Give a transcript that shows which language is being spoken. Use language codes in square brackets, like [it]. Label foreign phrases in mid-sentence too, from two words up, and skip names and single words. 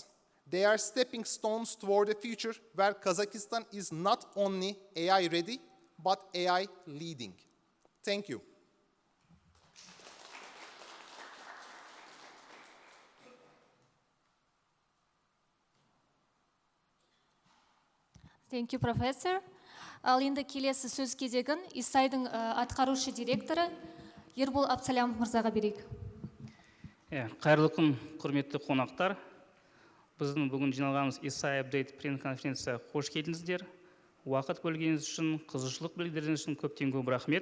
[en] They are stepping stones toward a future where Kazakhstan is not only AI ready, but AI leading. Thank you. Thank you, Professor. [kk] Ал енді келесі сөз кезегін ИСАИ-дың атқарушы директоры Ербол Абсалямов мырзаға берейік. Қайырлы күн, құрметті қонақтар. Біздің бүгін жиналғанымыз ИСАИ Update пресс-конференция қош келдіңіздер. Уақыт бөлгеніңіз үшін, қызығушылық білдіргеніңіз үшін көптен көп рахмет.